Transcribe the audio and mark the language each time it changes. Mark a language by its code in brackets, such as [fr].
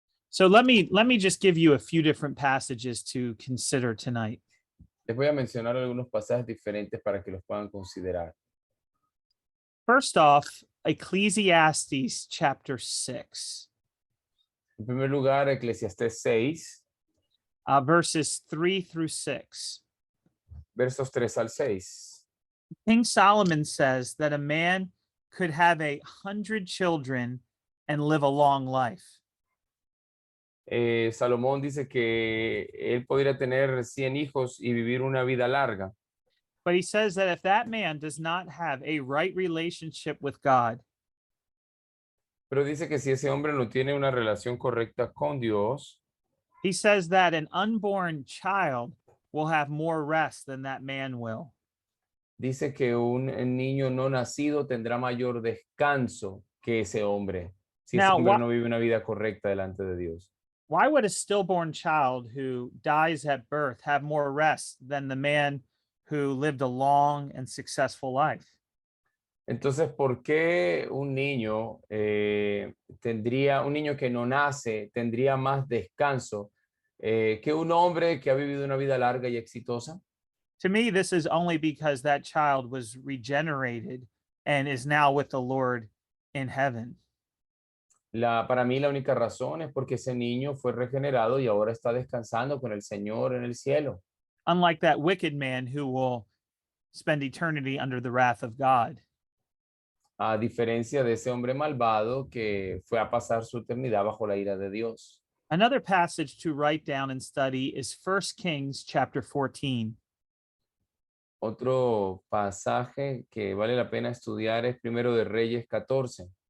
[en] So let me just give you a few different passages to consider tonight. [es] Les voy a mencionar algunos pasajes diferentes para que los puedan considerar. [en] First off, Ecclesiastes chapter 6, [es] En primer lugar, Eclesiastés 6, [en] verses 3 through 6. [es] versos 3 al 6. [en] King Solomon says that a man could have 100 children and live a long life. [es] Salomón dice que él podría tener 100 hijos y vivir una vida larga. [en] But he says that if that man does not have a right relationship with God, [es] Pero dice que si ese hombre no tiene una relación correcta con Dios, [en] he says that an unborn child will have more rest than that man will. [es] dice que un niño no nacido tendrá mayor descanso que ese hombre, si ese [en] Now, [es] hombre no vive una vida correcta delante de Dios. [en] Why would a stillborn child who dies at birth have more rest than the man who lived a long and successful life? [es] Entonces, ¿por qué un niño un niño que no nace tendría más descanso que un hombre que ha vivido una vida larga y exitosa? [en] To me, this is only because that child was regenerated and is now with the Lord in heaven. [es] Para mí la única razón es porque ese niño fue regenerado y ahora está descansando con el Señor en el cielo. [en] Unlike that wicked man who will spend eternity under the wrath of God. [es] A diferencia de ese hombre malvado que fue a pasar su eternidad bajo la ira de Dios. [en] Another passage to write down and study is 1 Kings chapter 14. [es] Otro pasaje que vale la pena estudiar es Primero de Reyes 14,